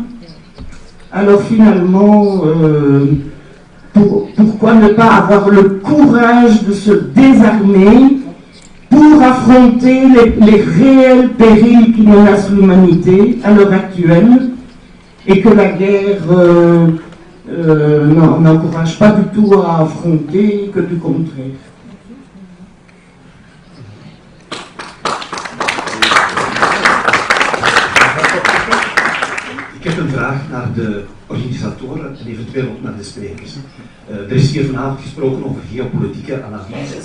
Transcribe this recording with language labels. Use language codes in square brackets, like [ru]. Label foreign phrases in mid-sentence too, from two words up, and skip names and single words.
[fr] Alors finalement, pourquoi ne pas avoir le courage de se désarmer pour affronter les réels périls qui menacent l'humanité à l'heure actuelle, et que la guerre n'encourage pas du tout à affronter, que du contraire. [nl] Ik heb een vraag naar de organisatoren en eventueel ook naar de sprekers. Er is hier vanavond gesproken over geopolitieke analyses.